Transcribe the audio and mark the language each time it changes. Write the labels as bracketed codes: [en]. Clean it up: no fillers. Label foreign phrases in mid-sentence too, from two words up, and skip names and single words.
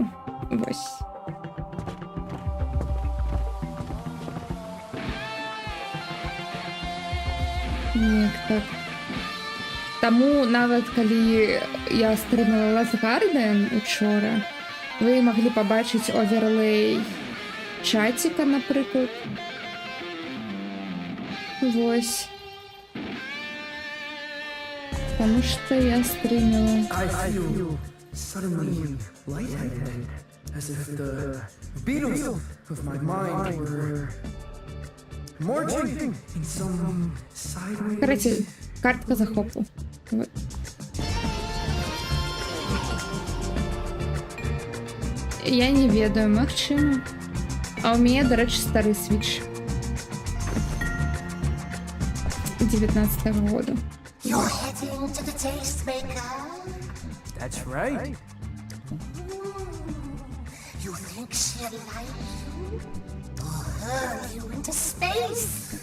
[be] Вось. Неяк так. Таму нават калі я стрымала Last Garden учора, вы маглі пабачыць оверлей чаціка, напрыклад. Вось. [ru] Потому что я стримила. [en] I feel suddenly lightheaded. As if the beatles of my mind were marching in some sideways... [ru] Короче, [be] картка захопу. Вот. Я не ведаю, магчыма. А у мяне, дарэчы, стары свіч 19-го года. [en] You're heading to the tastemaker. That's right. You think she'll like you? Or hurl you into space?